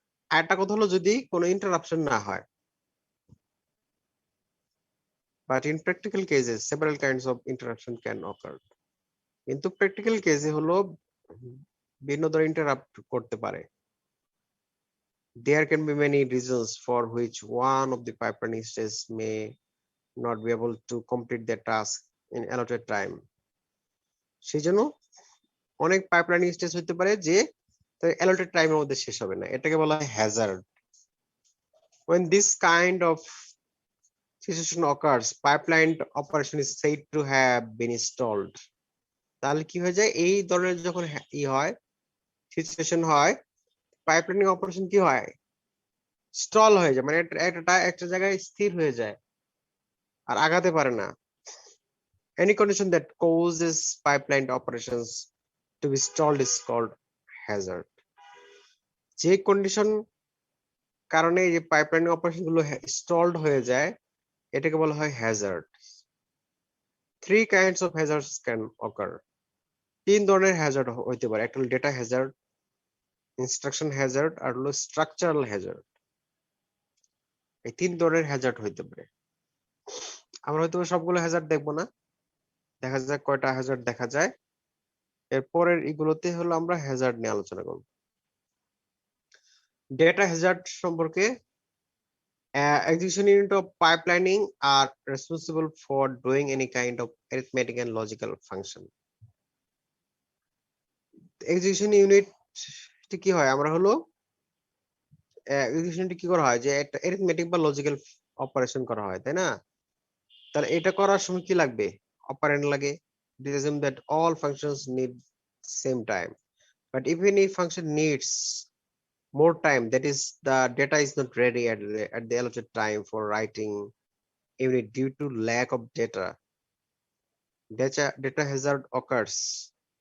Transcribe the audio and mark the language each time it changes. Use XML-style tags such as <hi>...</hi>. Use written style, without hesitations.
<bn>আরেকটা কথা হলো যদি কোনো ইন্টারাপশন না হয়।</bn> <en>But in practical cases, several kinds of interruption can occur.</en> <bn>কিন্তু প্র্যাকটিক্যাল কেসে হলো ভিন্ন ধরনের ইন্টারাপ্ট করতে পারে।</bn> <en>There can be many reasons for which one of the pipelining stages may not be able to complete their task in allotted time.</en> <bn>সেজন্য অনেক pipelining stage হতে পারে যে allotted টাইমের মধ্যে শেষ হবে না, এটাকে বলা হয় Hazard.</bn> <en>When this kind of situation occurs, pipeline operation is said to have been stalled.</en> <bn>তাহলে কি হয়ে যায়, এই ধরনের যখন হয় সিচুয়েশন হয়, পাইপলাইনিং অপারেশন কি হয়, স্টল হয়ে যায়, মানে একটা জায়গায় স্থির হয়ে যায় আর আগাতে পারে না।</bn> <en>Any condition that causes pipeline operations to be stalled is called hazard.</en> <bn>যে কন্ডিশন কারণে এই যে পাইপলাইন অপারেশন গুলো স্টলড হয়ে যায়, এটাকে বলা হয় Hazard.</bn> <en>3 kinds of hazards can occur.</en> <bn>3 ধরনের হ্যাজার্ড হইতে পারে, একটা হলো ডেটা হ্যাজার্ড, ইনস্ট্রাকশন হ্যাজার্ড আর হলো স্ট্রাকচারাল হ্যাজার্ড। এই 3 ধরনের হ্যাজার্ড হইতে পারে। আমরা হয়তো সবগুলো হ্যাজার্ড দেখবো না, দেখা যাক কয়টা হ্যাজার্ড দেখা যায়। এরপরের এগুলোতে হলো আমরা হ্যাজার্ড নিয়ে আলোচনা করব। ডেটা হ্যাজার্ড সম্পর্কে</bn> <en>execution unit of pipelining are responsible for doing any kind of arithmetic and logical function.</en> <bn>Execution unit কি হয় আমরা হলো execution কি করা হয় যে একটা arithmetic বা logical operation করা হয় তাই না তাহলে এটা করার সময় কি লাগবে অপারেন্ড লাগে</bn> <en>it assume that all functions need same time but if any function needs more time, that is the data is not ready at the allotted time for writing unit due to lack of data hazard occurs.</en>